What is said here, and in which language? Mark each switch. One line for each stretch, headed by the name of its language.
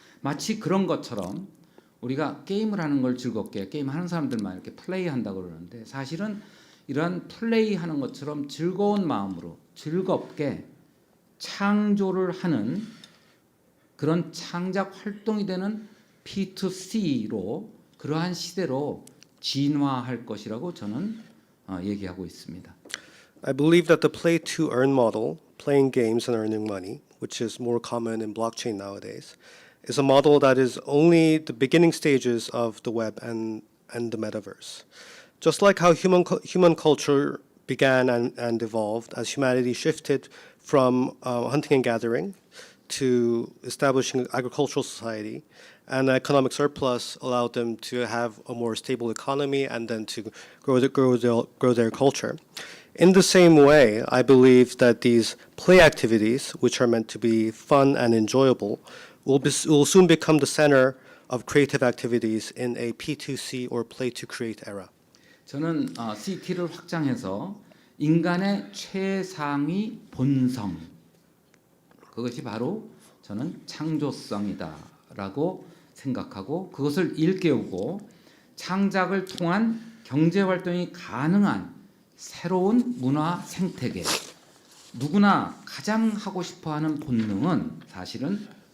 Korean: 마치 그런 것처럼 우리가 게임을 하는 걸 즐겁게 게임하는 사람들만 이렇게 플레이한다고 그러는데 사실은 이러한 플레이하는 것처럼 즐거운 마음으로 즐겁게 창조를 하는 그런 창작 활동이 되는 P2C로 그러한 시대로 진화할 것이라고 저는 얘기하고 있습니다.
English: I believe that the play to earn model, playing games and earning money, which is more common in blockchain nowadays, is a model that is only the beginning stages of the web and the metaverse. Just like how human culture began and evolved as humanity shifted from hunting and gathering to establishing an agricultural society, and economic surplus allowed them to have a more stable economy and then to grow their culture. In the same way, I believe that these play activities, which are meant to be fun and enjoyable, will soon become the center of creative activities in a P2C or play to create era.
Korean: 저는 CT를 확장해서 인간의 최상위 본성 그것이 바로 저는 창조성이다라고 생각하고 그것을 일깨우고 창작을 통한 경제 활동이 가능한 새로운 문화 생태계 누구나 가장 하고 싶어하는 본능은 사실은